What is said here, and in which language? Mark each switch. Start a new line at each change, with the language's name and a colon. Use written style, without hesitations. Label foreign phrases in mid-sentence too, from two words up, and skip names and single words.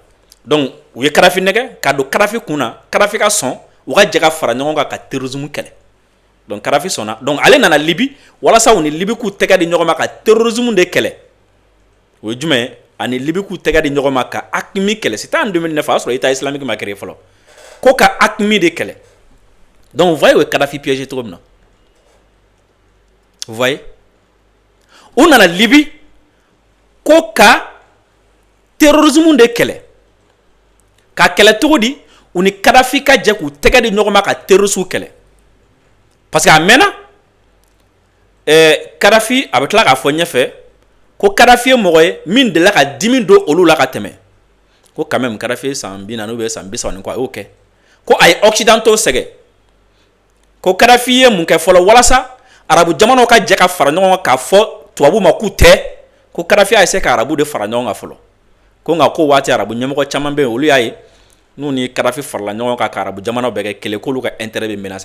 Bambara: Donc u ye Kadhafi nɛgɛ ka don Kadhafi kun na, Kadhafi ka sɔn u ka jɛ ka fara ɲɔgɔn kan ka terrorisme kɛlɛ. Donc Kadhafi sɔnna. Donc ale nana Libi walasa u ni Libi k'u tɛgɛ di ɲɔgɔn ma ka terrorisme de kɛlɛ. O ye jumɛn ye? Ani Libi k'u tɛgɛ di ɲɔgɔn ma ka AQMI kɛlɛ.
French: C'était en 2009
Bambara: a y'a sɔrɔ État islamique ma créé fɔlɔ. Ko ka AQMI de kɛlɛ.
French: Donc vous voyez
Bambara: o ye Kadhafi piégé cogo min na.
French: Vous voyez?
Bambara: U nana Libi ko ka terrorisme de kɛlɛ. Ka kɛlɛ cogo di? U ni Kadhafi ka jɛ k'u tɛgɛ di ɲɔgɔn ma ka terroristes kɛlɛ.
French: Parce que
Bambara: a mɛnna Kadhafi a bɛ tila k'a fɔ ɲɛfɛ ko Kadhafi ye mɔgɔ ye min delila ka dimi don olu la ka tɛmɛ. Ko
French: quand même
Bambara: Kadhafi ye san 40
French: ou bien
Bambara: san 30 ni kɔ a y'o kɛ. Ko a ye occidentaux sɛgɛ. Ko Kadhafi ye mun kɛ fɔlɔ walasa arabu jamanaw ka jɛ ka fara ɲɔgɔn kan k'a fɔ tubabu ma k'u tɛ. Ko Kadhafi a essayé ka arabu de fara ɲɔgɔn kan fɔlɔ. Ko nka ko waati arabu ɲɛmɔgɔ caman bɛ yen olu y'a ye n'u ni Kadhafi farala ɲɔgɔn kan ka arabu jamanaw bɛɛ kɛ kelen k'olu ka intérêt bɛ menacer.